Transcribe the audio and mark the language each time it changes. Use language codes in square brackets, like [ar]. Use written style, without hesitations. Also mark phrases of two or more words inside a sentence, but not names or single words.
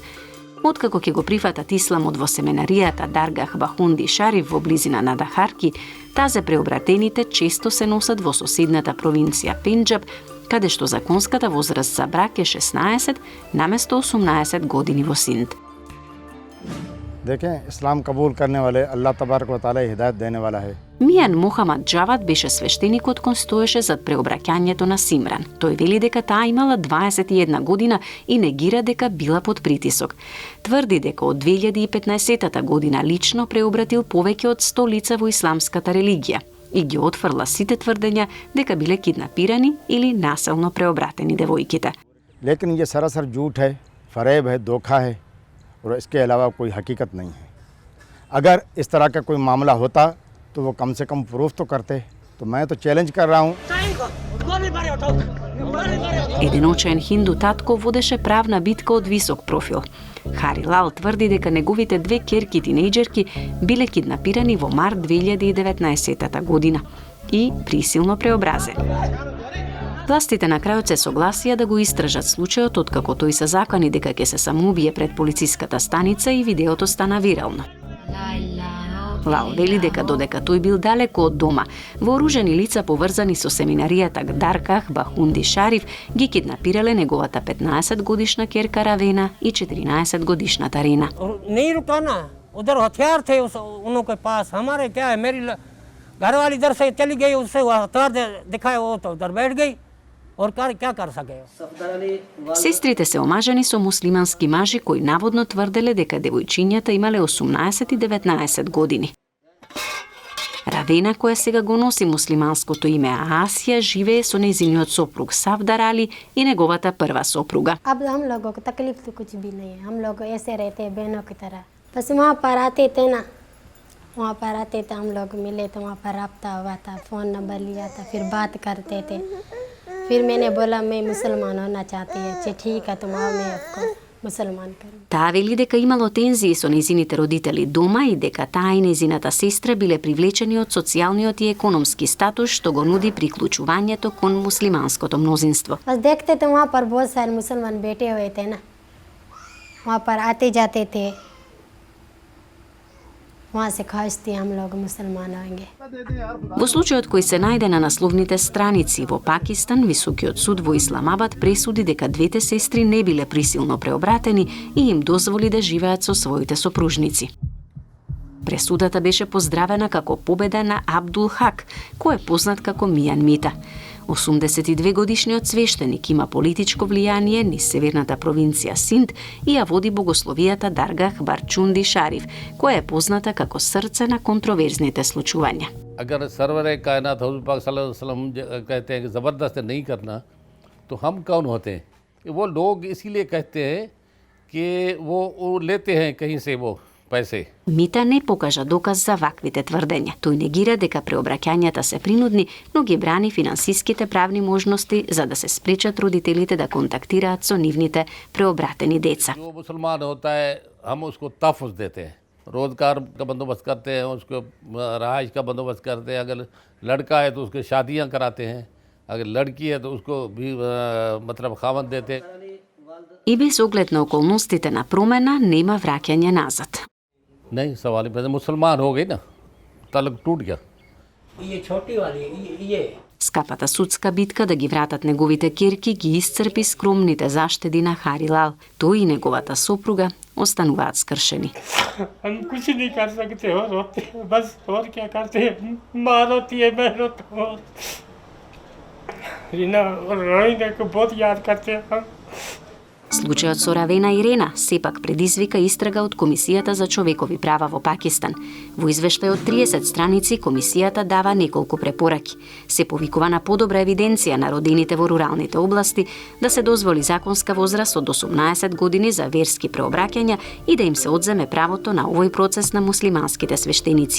[mk] Откако ќе го прифатат исламот во семинаријата Даргах Бахунди Шариф во близина на Дахарки, тазе преобратените често се носат во соседната провинција Пенџаб, каде што законската возраст за брак е 16 наместо 18 години во Синд. [ur] دیکھیں اسلام قبول کرنے والے [ar] الله تبارك وتعالى [ur] ہدایت دینے والا ہے. [mk] Мијан Мохамад Джавад беше свештеникот кој стоеше зад преобраќањето на Симран. Тој вели дека таа имала 21 година и негира дека била под притисок. Тврди дека од 2015 година лично преобратил повеќе од 100 лица во исламската религија и ги отфрла сите тврдења дека биле киднапирани или насилно преобратени девојките. [ur] لیکن یہ سراسر جھوٹ ہے، فریب ہے، دھوکا ہے اور اس کے علاوہ کوئی حقیقت نہیں ہے. اگر اس طرح کا کوئی معاملہ ہوتا تو وہ کم سے کم پروف تو کرتے. تو میں تو چیلنج کر رہا ہوں. [mk] Еден очен хинду татко водеше правна битка од висок профил. Хари Лал тврди дека неговите две ќерки тинејџерки биле киднапирани во март 2019 година и присилно преобразени. Властите на крајот се согласија да го истражат случајот откако тој се закани дека ќе се самоубие пред полициската станица и видеото стана вирално. Лал вели дека додека тој бил далеко од дома, вооружени лица поврзани со семинаријата Дарках Бахунди Шариф ги киднапирале неговата 15 годишна ќерка Равена и 14 годишната Рина. [ur] نہیں رکا نا، ادھر ہتھیار تھے ان کے پاس. ہمارے کیا ہے، میری گھر والی ادھر سے چلی گئی، اس سے ہتھیار دکھائے، وہ تو ادھر بیٹھ گئی اور کیا کر سکے. [mk] Сестрите се омажени со муслимански мажи кои наводно тврделе дека девојчињата имале 18 и 19 години. Равена, која сега го носи муслиманското име Асија, живее со нејзиниот сопруг Савдар Али и неговата прва сопруга. [ur] اب ہم لوگوں کو تکلیف تو کچھ بھی نہیں ہے، ہم لوگ ایسے رہتے ہیں بہنوں کی طرح. بس وہاں پر آتے تھے نا، وہاں پر آتے تھے، ہم لوگ ملے تو وہاں پر رابطہ ہوا تھا, [en] phone number [ur] لیا تھا، پھر بات کرتے تھے. پھر میں نے بولا میں مسلمان ہونا چاہتی ہے. اچھا ٹھیک ہے، تم آؤ، میں آپ کو مسلمان کروں. [mk] Таа вели дека имало тензии со нејзините родители дома и дека таа и нејзината сестра биле привлечени од социјалниот и економски статус што го нуди приклучувањето кон муслиманското мнозинство. [ur] بس دیکھتے تھے وہاں پر بہت سارے مسلمان بیٹھے ہوئے تھے نا، وہاں پر آتے جاتے تھے، وہاں سے خواہش تھی ہم لوگ مسلمان ہوں گے. [mk] Во случајот кој се најде на насловните страници во Пакистан, Високиот суд во Исламабад пресуди дека двете сестри не биле присилно преобратени и им дозволи да живеат со своите сопружници. Пресудата беше поздравена како победа на Абдул Хак, кој е познат како Мијан Мита. 82 годишниот свештеник има политичко влијание низ северната провинција Синд и ја води богословијата Даргах Барчунди Шариф, која е позната како срце на контроверзните случувања. [ur] اگر سرور کائنات حضرت پاک [ar] صلى الله عليه وسلم [ur] کہتے ہیں کہ زبردست نہیں کرنا، تو ہم کون ہوتے ہیں? وہ لوگ اسی لیے کہتے ہیں کہ وہ لیتے ہیں کہیں سے وہ پیسے. [mk] Мита не покажа доказ за ваквите тврдења. Тој негира дека преобраќањата се принудни, но ги брани финансиските правни можности за да се спречат родителите да контактираат со нивните преобратени деца. [ur] جو مسلمان ہوتا ہے ہم اس کو تحفظ دیتے ہیں، روزگار کا بندوبست کرتے ہیں، اس کو رہائش کا بندوبست کرتے ہیں. اگر لڑکا ہے تو اس کے شادیاں کراتے ہیں، اگر لڑکی ہے تو اس کو بھی مطلب خاوند دیتے ہیں. [mk] И без оглед на околностите на промена нема враќање назад. [ur] نہیں سوال ہی پیسے، مسلمان ہو گئی نا، تعلق ٹوٹ گیا. یہ چھوٹی والی یہ [mk] Скапата судска битка да ги вратат неговите ќерки ги исцрпи скромните заштеди на Хари Лал. Тој и неговата сопруга остануваат скршени. [ur] ہم کچھ نہیں کر سکتے اور روتے ہیں، بس اور کیا کرتے ہیں، ماں روتی ہے، میں روتا ہوں. رینا اور روہنی کو بہت یاد کرتے ہیں ہم. [mk] Случајот со Равена и Рена сепак предизвика истрага од Комисијата за човекови права во Пакистан. Во извештај од 30 страници комисијата дава неколку препораки. Се повикува на подобра евиденција на родените во руралните области, да се дозволи законска возраст од 18 години за верски преобраќања и да им се одземе правото на овој процес на муслиманските свештеници.